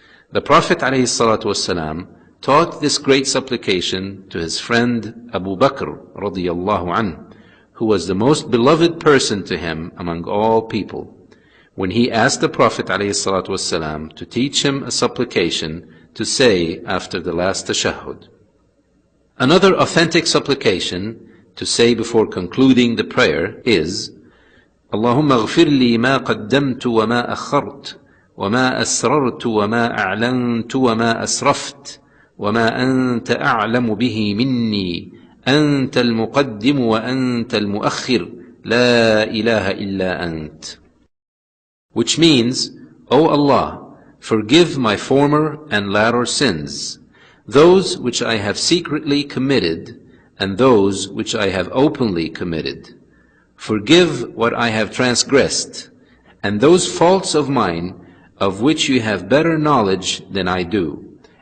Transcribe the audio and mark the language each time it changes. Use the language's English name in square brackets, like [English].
[English] The Prophet ﷺ taught this great supplication to his friend Abu Bakr radiyallahu anhu, who was the most beloved person to him among all people, when he asked the Prophet ﷺ to teach him a supplication to say after the last tashahhud. Another authentic supplication to say before concluding the prayer is, [Arabic] Allahumma ghfir li ma qaddamtu wa ma akhart, وما أسررت وما أعلنت وما أسرفت وما أنت أعلم به مني أنت المقدم وأنت المؤخر لا إله إلا أنت. [English] Which means, O Allah, forgive my former and latter sins, those which I have secretly committed and those which I have openly committed. Forgive what I have transgressed, and those faults of mine of which you have better knowledge than I do.